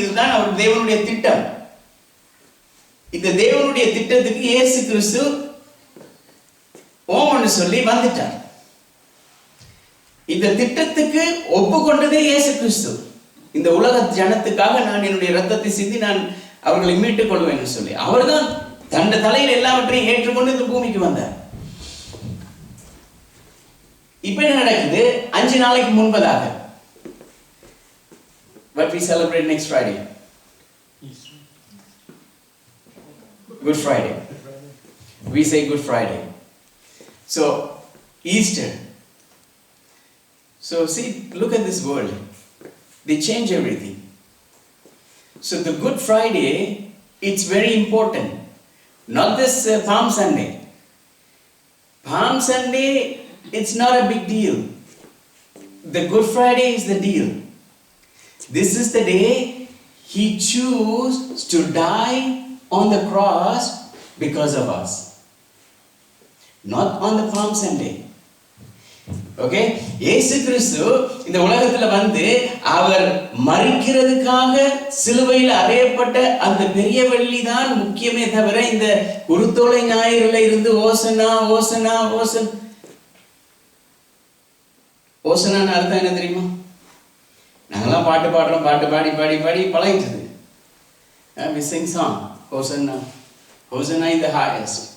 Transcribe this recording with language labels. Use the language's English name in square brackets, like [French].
[Tamil] இதுதான் அவர் தேவனுடைய திட்டம். இந்த தேவனுடைய திட்டத்துக்கு இயேசு கிறிஸ்து ஓமன்னு சொல்லி வந்துட்டார். இந்த திட்டத்துக்கு ஒப்புக்கொண்டதே இயேசு கிறிஸ்து. இந்த உலக ஜனத்துக்காக நான் என்னுடைய ரத்தத்தை சிந்தி நான் அவர்களை மீட்டுக் கொள்வேன் சொல்லி அவர்தான் தன்னுடைய தலையில் எல்லாவற்றையும் ஏற்றுக்கொண்டு இந்த பூமிக்கு வந்தார். இப்ப என்ன நடக்குது? 5 நாளைக்கு முன்பதாக, [English] what we celebrate next Friday, Easter. Good Friday. We say Good Friday. So Easter. So see, look at this world. They change everything. So the Good Friday, it's very important. Not this Palm Sunday. Palm Sunday, it's not a big deal. The Good Friday is the deal. This is the day He chose to die on the cross because of us. Not on the Palm Sunday. Okay? [Tamil] இயேசு கிறிஸ்து இந்த உலகத்துல வந்து அவர் மரிக்கிறதுக்காக சிலுவையில் அறையப்பட்ட அந்த பெரிய வெள்ளி தான் முக்கியமே தவிர இந்த குருத்தோலை ஞாயிறுல இருந்து ஓசனா ஓசனா ஓசன் ஓசனான்னு அர்த்தம் என்ன தெரியுமா? நாங்கெல்லாம் பாட்டு பாடுறோம், பாட்டு பாடி பாடி பாடி பழகிட்டது. [English] We sing song, Hosanna, Hosanna in the highest.